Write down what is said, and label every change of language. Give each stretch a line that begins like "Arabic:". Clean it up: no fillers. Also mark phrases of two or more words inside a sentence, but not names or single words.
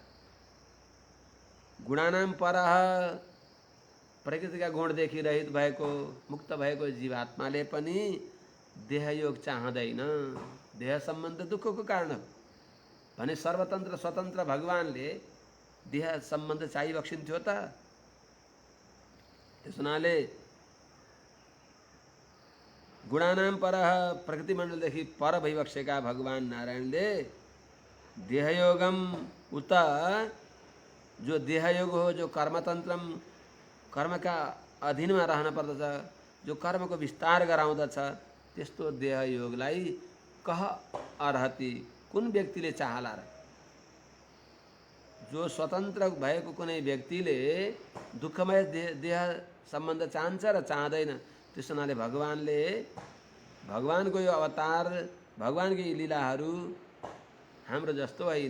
Sanskrit: गुणानाम परह
Nepali: प्रकृतिका गुणदेखि रहित भएको मुक्त भएको जीवात्माले पनि देहयोग चाहँदैन। देह सम्बन्ध दुःखको कारण हो भने सर्वतन्त्र स्वतन्त्र भगवानले देह सम्बन्ध चाहिबक्सिन्थ्यो त? त्यस हुनाले
Sanskrit: गुणानाम परह
Nepali: प्रकृति मण्डलदेखि पर भइबक्सेका भगवान नारायणले
Sanskrit: देहयोगम उत
Nepali: जो देहयोग हो, जो कर्मतन्त्रम कर्मका अधीनमा रहन पर्दछ, जो कर्मको विस्तार गराउँदछ, त्यस्तो देहयोगलाई
Sanskrit: कह अर्हति,
Nepali: कुन व्यक्तिले चाहला र? जो स्वतन्त्र भएको कुनै व्यक्तिले दुःखमय देह सम्बन्ध चाहन्छ र चाहँदैन। त्यस हुनाले भगवानको यो अवतार भगवानको यी लीलाहरू हाम्रो जस्तो होइन।